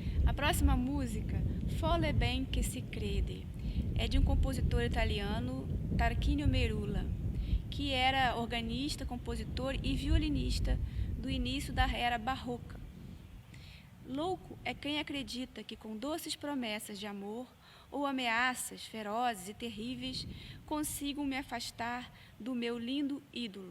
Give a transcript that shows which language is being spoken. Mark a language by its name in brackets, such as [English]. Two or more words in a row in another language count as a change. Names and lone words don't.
[Portuguese] A próxima música, Fole ben che si crede, é de um compositor italiano, Tarquinio Merula, que era organista, compositor e violinista do início da era barroca. Louco é quem acredita que com doces promessas de amor ou ameaças ferozes e terríveis consigam me afastar do meu lindo ídolo.